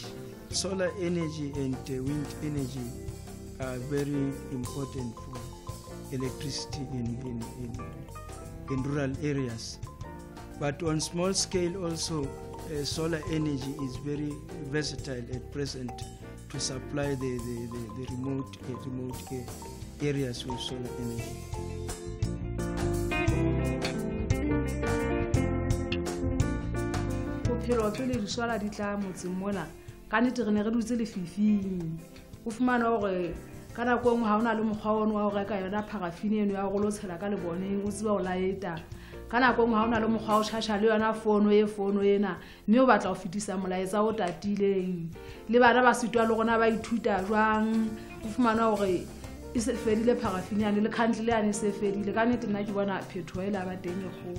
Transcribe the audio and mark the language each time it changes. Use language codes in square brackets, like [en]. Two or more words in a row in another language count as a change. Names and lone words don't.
[en] Solar energy and wind energy are very important for electricity in rural areas. But on small scale also, solar energy is very versatile at present to supply the remote areas with solar energy. [st] Bophelo pele solar di tla motseng mona ka nnete re ne re dutse lefifing o fumana hore ka nako engwe ha ona le mokgwa ono wa go reka yona parafini eno ya go lo tshela ka leboneng o tseba o laeta ka nako engwe ha ona le mokgwa o tshasha le yona fono ena mme o batla go fetisa molaetsa o tatileng le bana ba sitwa le gona ba ithuta jwang o fumana hore e se fedile parafini ane le khandle ane se fedile ka nnete nna ke bona phetho e la ba teng e kgolo.